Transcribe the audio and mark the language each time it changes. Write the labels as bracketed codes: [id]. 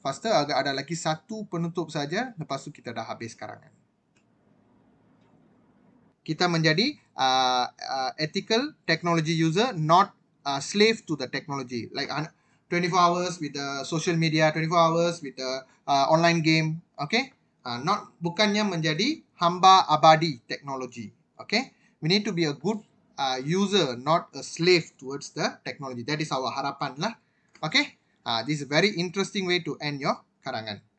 [ms] Faster, agak ada lagi satu penutup saja. Lepas tu kita dah habis karangan. Kita menjadi [en] ethical technology user, not slave to the technology. Like 24 hours with the social media, 24 hours with the online game. Okay? [ms] Bukannya menjadi hamba abadi teknologi. [en] Okay? We need to be a good user, not a slave towards the technology. That is our [ms] harapan lah. [en] Okay? This is a very interesting way to end your karangan.